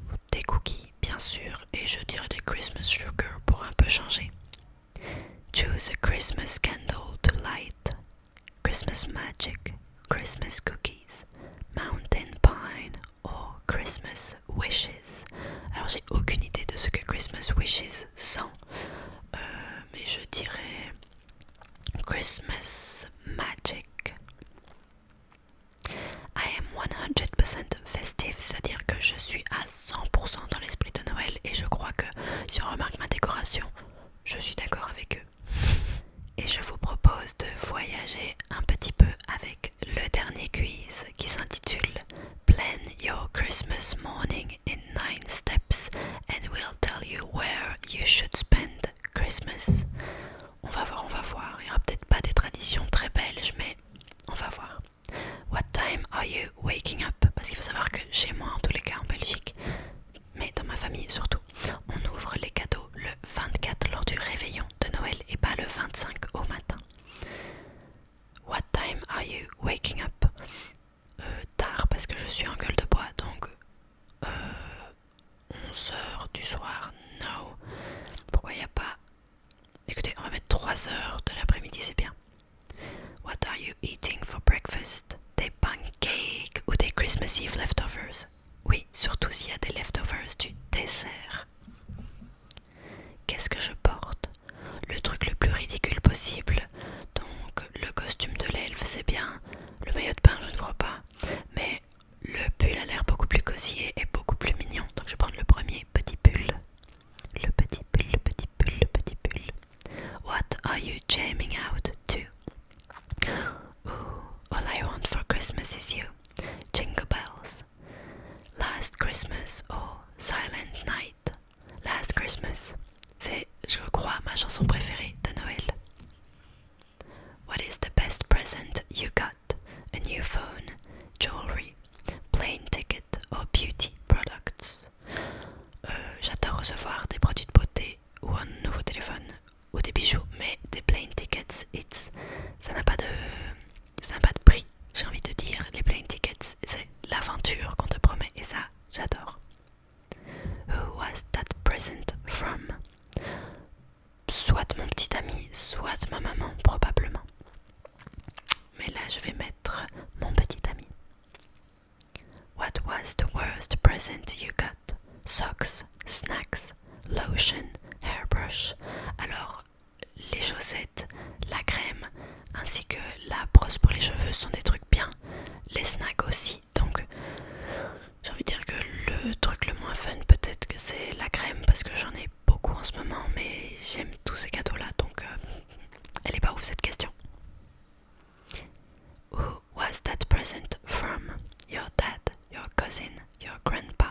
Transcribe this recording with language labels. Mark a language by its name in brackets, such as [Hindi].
[French] Des cookies, bien sûr, et je dirais des [English] Christmas sugar [French] pour un peu changer. [English] Choose a Christmas candle to light. Christmas magic, Christmas cookies, mountain pine or Christmas wishes. [French] Alors j'ai aucune idée de ce que Christmas wishes sent, mais je dirais Christmas magic. [English] I am 100% festive, [French] c'est-à-dire que je suis à 100% dans l'esprit de Noël et je crois que si on remarque ma décoration, je suis d'accord avec eux. Et je vous propose de voyager un petit peu avec le dernier quiz qui s'intitule [English] Plan your Christmas morning in 9 steps and we'll tell you where you should spend Christmas. [French] On va voir, il n'y aura peut-être pas des traditions très belges, mais on va voir. [English] What time are you waking up? [French] Parce qu'il faut savoir que chez moi, en tous les cas en Belgique, mais dans ma famille surtout, on ouvre les cadeaux le 24 lors du réveillon de Noël et pas le 25 au matin. [English] What time are you waking up? [French] Tard parce que je suis en gueule de bois, donc 11h du soir, no. Pourquoi il n'y a pas... Écoutez, on va mettre 3h de l'après-midi, c'est bien. [English] What are you eating for breakfast? [French] Des pancakes ou des [English] Christmas Eve leftovers. [French] Oui, surtout s'il y a des leftovers du dessert. Qu'est-ce que je porte? Le truc le plus ridicule possible. Donc le costume de l'elfe c'est bien, le maillot de bain je ne crois pas, mais le pull a l'air beaucoup plus cosy et beaucoup plus mignon. Donc je vais prendre le premier petit pull. Le petit pull, le petit pull, le petit pull. [English] What are you jamming out to? Ooh, all I want for Christmas is you. Jingle bells. Last Christmas or Silent Night. Last Christmas. [French] C'est, je crois, ma chanson préférée de Noël. [English] What is the best present you got? A new phone, jewelry, plane ticket or beauty products? [French] J'adore recevoir des produits de beauté ou un nouveau téléphone ou des bijoux, mais des plane tickets, ça n'a pas de prix. J'ai envie de dire, les plane tickets, c'est l'aventure qu'on te promet et ça, j'adore. [English] Who was that present from? [French] Soit mon petit ami, soit ma maman, probablement. Mais là, je vais mettre mon petit ami. [English] What was the worst present you got? Socks, snacks, lotion, hairbrush. [French] Alors, les chaussettes, la crème, ainsi que la brosse pour les cheveux sont des trucs bien. Les snacks aussi. Donc, j'ai envie de dire que le truc le moins fun, peut-être que c'est la crème, parce que j'en ai beaucoup en ce moment, mais j'aime tous ces cadeaux-là, donc elle est pas ouf cette question. [English] Who was that present from? Your dad, your cousin, your grandma,